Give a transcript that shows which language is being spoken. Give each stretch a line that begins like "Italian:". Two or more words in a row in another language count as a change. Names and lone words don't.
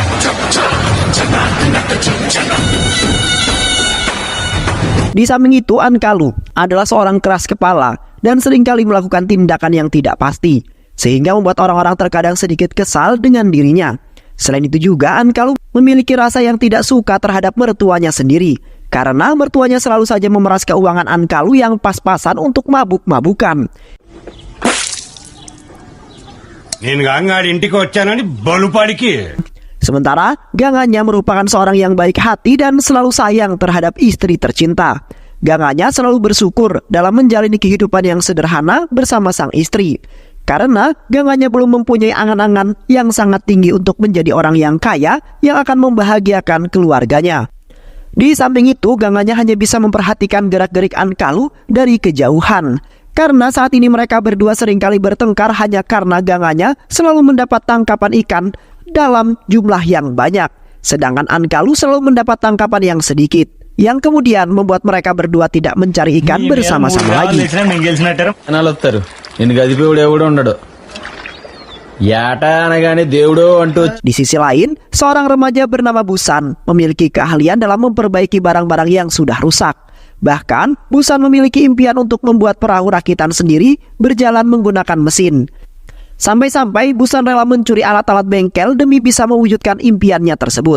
Indonesian: Di samping itu, Ankalu adalah seorang keras kepala dan seringkali melakukan tindakan yang tidak pasti, sehingga membuat orang-orang terkadang sedikit kesal dengan dirinya. Selain itu juga, Ankalu memiliki rasa yang tidak suka terhadap mertuanya sendiri, karena mertuanya selalu saja memeras keuangan Ankalu yang pas-pasan untuk mabuk-mabukan.
Telugu: నేను గంగాడి ఇంటికి వచ్చానని బలుపాడికి
Indonesian: Sementara Ganganya merupakan seorang yang baik hati dan selalu sayang terhadap istri tercinta. Ganganya selalu bersyukur dalam menjalani kehidupan yang sederhana bersama sang istri. Karena Ganganya belum mempunyai angan-angan yang sangat tinggi untuk menjadi orang yang kaya yang akan membahagiakan keluarganya. Di samping itu, Ganganya hanya bisa memperhatikan gerak-gerik Ankalu dari kejauhan. Karena saat ini mereka berdua seringkali bertengkar hanya karena Ganganya selalu mendapat tangkapan ikan dalam jumlah yang banyak, sedangkan Ankalu selalu mendapat tangkapan yang sedikit, yang kemudian membuat mereka berdua tidak mencari ikan bersama-sama lagi.
Telugu: వస్తారు నిన్ను గదిపోయాడు ఎవడు ఉండడు ఏట అనగానే దేవుడు అంటూ
Indonesian: Di sisi lain, seorang remaja bernama Busan memiliki keahlian dalam memperbaiki barang-barang yang sudah rusak. Bahkan, Busan memiliki impian untuk membuat perahu rakitan sendiri berjalan menggunakan mesin. Sampai-sampai Busan rela mencuri alat-alat bengkel demi bisa mewujudkan impiannya tersebut.